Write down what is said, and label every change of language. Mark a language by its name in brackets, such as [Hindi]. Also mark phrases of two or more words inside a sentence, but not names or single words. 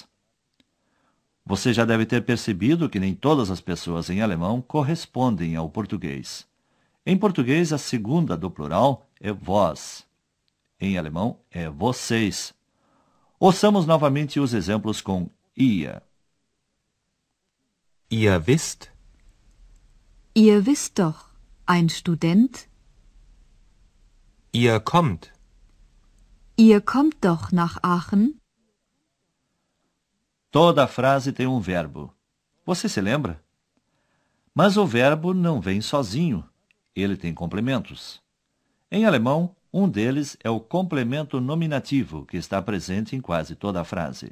[Portuguese] Você já deve ter percebido que nem todas as pessoas em alemão correspondem ao português. Em português, a segunda do plural é vós. Em alemão, é vocês. Ouçamos novamente os exemplos com ihr. [German] Ihr wisst, Ihr wisst doch, ein Student? ihr kommt, Ihr kommt doch nach Aachen? [Portuguese] Toda a frase tem um verbo. Você se lembra? Mas o verbo não vem sozinho. Ele tem complementos. Em alemão, um deles é o complemento nominativo, que está presente em quase toda a frase.